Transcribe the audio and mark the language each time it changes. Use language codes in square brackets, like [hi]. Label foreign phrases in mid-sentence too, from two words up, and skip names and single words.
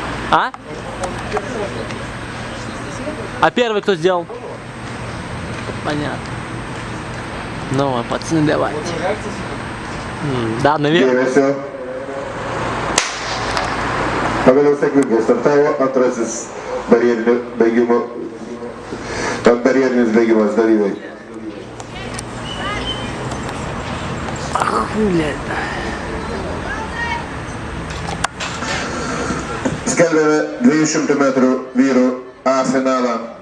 [ru] А? А первый кто сделал? Понятно. Ну, а пацаны, давайте. Да, наверное. [lt] Dėmesio. Pagaliau sėkmingai startavo antrasis barjerinis bėgimas dalyviai. Skelbėme 200 metrų vyrų A finalą.